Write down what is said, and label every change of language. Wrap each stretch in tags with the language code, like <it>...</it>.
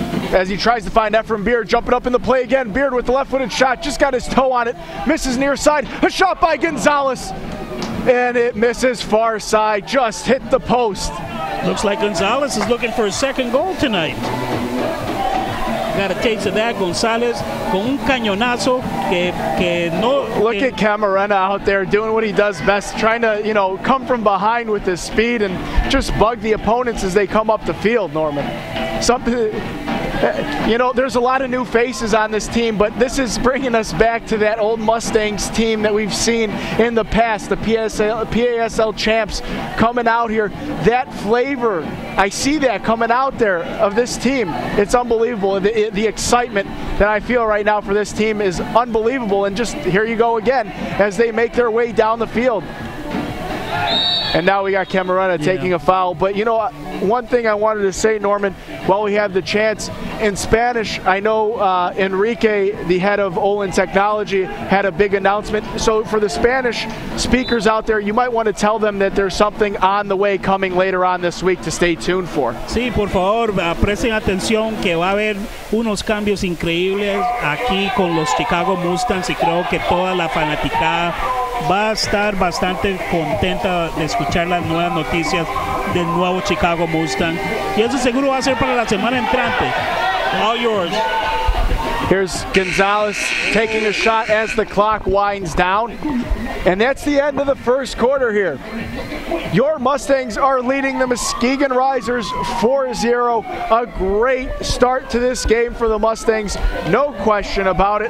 <en>As he tries to find Ephraim Beard, jumping up in the play again. Beard with the left-footed shot, just got his toe on it. Misses near side, a shot by Gonzalez. And it misses far side, just hit the post. Looks like Gonzalez is looking for a second goal tonight. Got a taste of that.</en> <es>Gonzalez con un cañonazo que no.</es> <en>Look at Camarena out there doing what he does best, trying to, come from behind with his speed and just bug the opponents as they come up the field, Norman. There's a lot of new faces on this team, but this is bringing us back to that old Mustangs team that we've seen in the past, the PASL champs coming out here. That flavor, I see that coming out there of this team. It's unbelievable. The excitement that I feel right now for this team is unbelievable. And just here you go again as they make their way down the field. And now we got Camarena taking a foul. But one thing I wanted to say, Norman, while we have the chance, in Spanish, I know Enrique, the head of Ollin Technology, had a big announcement. So for the Spanish speakers out there, you might want to tell them that there's something on the way coming later on this week to stay tuned for.</en> <es>Sí, por favor, presten atención que va a haber unos cambios increíbles aquí con los Chicago Mustangs y creo que toda la fanaticada va a estar bastante contenta de escuchar las nuevas noticias del nuevo Chicago Mustang y eso seguro va a ser para la semana entrante.</es> <en>All yours. Here's Gonzalez taking a shot as the clock winds down. And that's the end of the first quarter here. Your Mustangs are leading the Muskegon Risers 4-0. A great start to this game for the Mustangs, no question about it.</en>